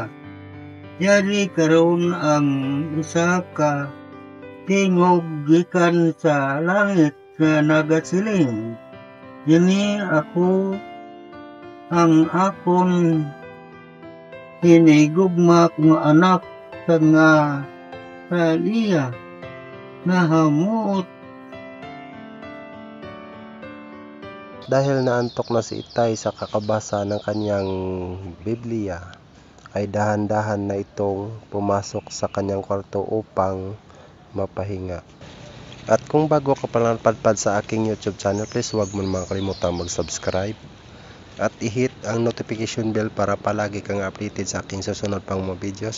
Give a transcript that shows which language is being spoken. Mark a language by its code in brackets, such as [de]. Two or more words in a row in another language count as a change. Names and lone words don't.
[hil] Yari karon ang isa ka tingog gikan sa langit nga nagasiling, "Ini ako ang akon hinigugma nga anak nga sa iya nahamuot." [tl] Dahil naantok na si Itay sa kakabasa ng kanyang Biblia, ay dahan-dahan na itong pumasok sa kanyang kwarto upang mapahinga. At kung bago ka pa lang padpad sa aking YouTube channel, please huwag mo naman kalimutang mag-subscribe at i-hit ang [en] notification bell [tl] para palagi kang updated sa aking susunod pang mga videos.